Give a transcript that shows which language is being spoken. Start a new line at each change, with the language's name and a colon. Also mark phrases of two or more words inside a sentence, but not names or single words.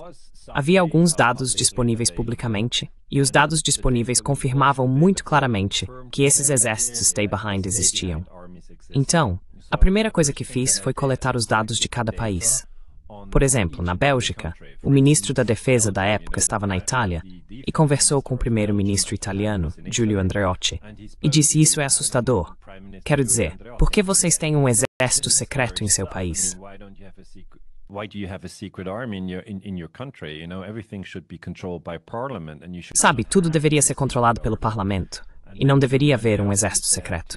Portuguese: Havia alguns dados disponíveis publicamente, e os dados disponíveis confirmavam muito claramente que esses exércitos
English: Stay Behind
Portuguese: existiam. Então, a primeira coisa que fiz foi coletar os dados de cada país. Por exemplo, na Bélgica, o ministro da Defesa da época estava na Itália e conversou com o primeiro-ministro italiano, Giulio Andreotti, e disse: isso é assustador. Quero dizer, por que vocês têm um exército secreto em seu país? Sabe, tudo deveria ser controlado pelo parlamento, e não deveria haver um exército secreto.